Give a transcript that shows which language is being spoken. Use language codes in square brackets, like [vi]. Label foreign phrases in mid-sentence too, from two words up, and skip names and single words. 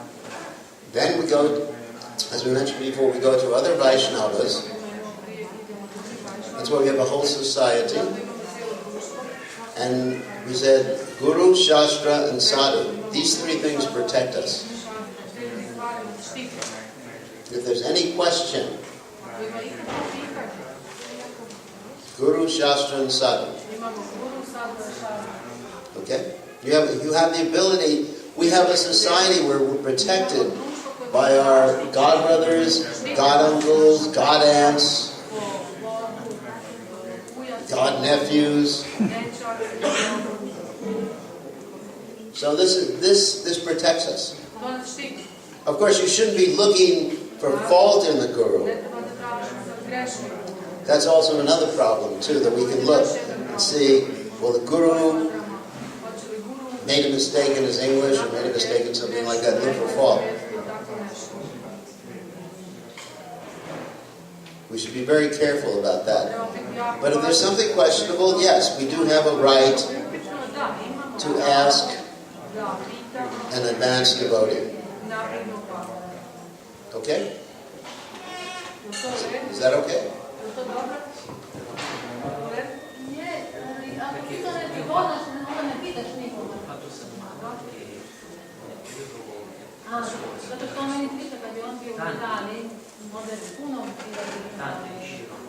[en] Then we go, as we mentioned before, we go to other Vaishnavas. That's why we have a whole society. And we said, Guru, Shastra, and Sadhu. These three things protect us. If there's any question [sr] Ima ikakvo pitanje? [en] Guru, Shastra, and Sadhu. [sr] Imamo guru, sadhu, šastra. [en] Okay? You have the ability. We have a society where we're protected by our god brothers, god uncles, god aunts, god nephews. So this protects us. [sr] To nas štiti. [en] Of course, you shouldn't be looking for fault in the guru. [sr] Ne treba da tražimo sad greške. [en] That's also another problem too, that we can look and see, well, the guru made a mistake in his English or made a mistake in something like that, look for fault. We should be very careful about that. But if there's something questionable, yes, we do have a right to ask an advanced devotee. Okay? Is that okay? [sr] Ne, ako ti to ne poznaš, onda ne pitaš nikoga. Zato što on meni priča kad je on bio u Italiji, onda je puno bilo u Italiji.